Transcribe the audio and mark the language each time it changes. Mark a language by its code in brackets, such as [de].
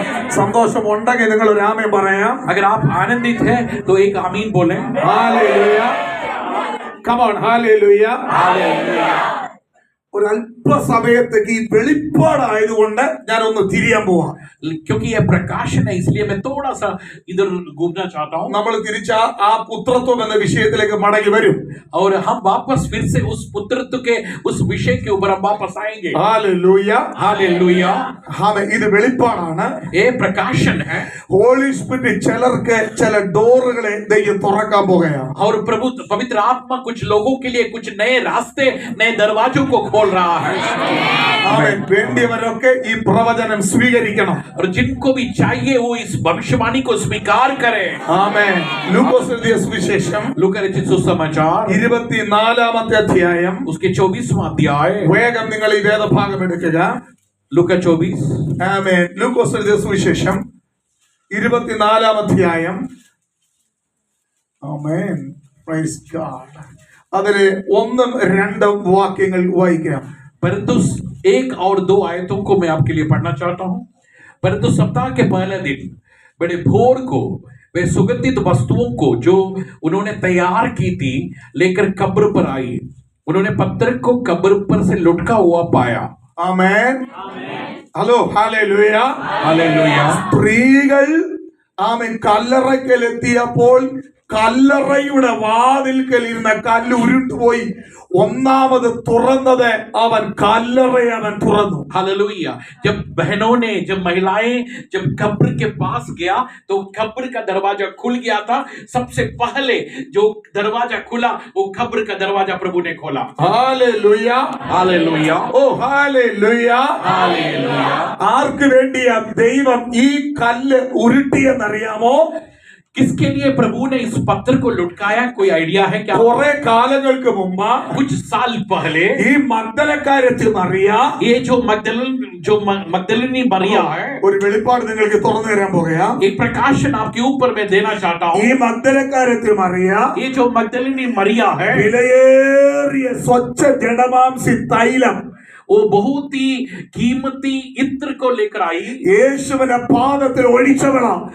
[ml] സന്തോഷം ഉണ്ടെങ്കിൽ നിങ്ങൾ ഒരു ആമേൻ പറയാം. [hi] अगर आप आनंदित हैं तो एक आमीन बोलें। [ml] Hallelujah. [en] Come on, [ml] hallelujah. [hi] Hallelujah. [ml] ഒരു അല്പസമയത്തേക്ക് ഈ വെളിപ്പാടായതുകൊണ്ട് ഞാൻ ഒന്ന് തിരിയാൻ പോവാം. [hi] क्योंकि यह प्रकाशन है इसलिए मैं थोड़ा सा इधर घूमना चाहता हूँ। [ml] നമ്മൾ തിരിച്ച ആ പുത്രത്വം എന്ന വിഷയത്തിലേക്ക് മടങ്ങി വരും. [hi] और हम वापस फिर से उस पुत्रत्व के उस विषय के ऊपर हम वापस आएंगे। [ml] ഹല്ലേലൂയ. [hi] हालेलुया। [ml] ആമേൻ. ഇത് വെളിപ്പാടാണ്. [hi] ये प्रकाशन है। [ml] ഹോളി സ്പിരിറ്റ് ചിലർക്ക് ചില ഡോറുകളെ ദൈവം തുറക്കാൻ പോകുകയാണ്. [hi] और प्रभु पवित्र आत्मा कुछ लोगों के लिए कुछ नए रास्ते, नए दरवाजों को खोल रहा है। [ml] ആമേൻ. വേണ്ടിയവരൊക്കെ ഈ പ്രവചനം സ്വീകരിക്കണം. [hi] और जिनको भी चाहिए वो इस भविष्यवाणी को स्वीकार करें। [ml] ആമേൻ. ലൂക്കോസ് എഴുതിയ സുവിശേഷം [hi] लूका रचित सुसमाचार [ml] 24-ാമത്തെ അധ്യായം. [hi] उसके 24वां अध्याय। [ml] വേഗം നിങ്ങൾ ഈ വേദഭാഗം എടുക്കുക. [hi] लूका 24। [ml] ആമേൻ. ലൂക്കോസ് എഴുതിയ സുവിശേഷം 24-ാം അധ്യായം. ആമേൻ. Praise God. അതിലെ 1-2 വാക്യങ്ങൾ വായിക്കാം. [hi] परंतु 1 और 2 आयतों को मैं आपके लिए पढ़ना चाहता हूं। परंतु सप्ताह के पहले दिन बड़े भोर को वे सुगंधित वस्तुओं को जो उन्होंने तैयार की थी लेकर कब्र पर आई। उन्होंने पत्थर को कब्र पर से लुढ़का हुआ पाया। [ml] ആമേൻ. ഹലോ. ഹല്ലേലൂയ. [hi] हालेलुया। [ml] സ്ത്രീകൾ ആമേൻ കല്ലറയ്ക്കലെത്തിയപ്പോൾ കല്ലറയുടെ വാതിൽക്കൽ ഇരുന്ന കല്ല് ഉരുണ്ടുപോയി. ഒന്നാമത് തുറന്നത് അവൻ കല്ലറയെ അവൻ തുറന്നു. [hi] हालेलुया। जब बहनों ने, जब महिलाएं जब कब्र के पास गया तो कब्र का दरवाजा खुल गया था। सबसे पहले जो दरवाजा खुला वो कब्र का दरवाजा प्रभु ने खोला। [ml] ഹല്ലേലൂയ. [hi] हालेलुया। [ml] ഓ ഹല്ലേലൂയ. [hi] हालेलुया। [ml] ആർക്ക് വേണ്ടിയാ ദൈവം ഈ കല്ല് ഉരുട്ടിയെന്നറിയാമോ? [hi] किसके लिए प्रभु ने इस पत्थर को लुटकाया? कोई आइडिया है क्या? [ml] കുറെ കാലങ്ങൾക്ക് മുമ്പ് [hi] कुछ साल पहले [ml] ഈ മഗ്ദലക്കാരത്തി മറിയ [hi] ये जो मगदलिनी मरिया है, [ml] ഒരു വെളിപ്പാട് നിങ്ങൾക്ക് തുറന്നു തരാൻ പോകുകയാ. [hi] एक प्रकाशन आपके ऊपर मैं देना चाहता [ml] ഈ [hi] हूँ। [ml] മഗ്ദലക്കാരത്തി മറിയ [hi] ये जो मगदलिनी मरिया है [ml] വിലയേറിയ സ്വച്ഛ ജഡമാംസി തൈലം [hi] वो बहुत ही कीमती इत्र को लेकर आई। [ml] യേശുവിന്റെ പാദത്തിൽ ഒഴിച്ചവളാ.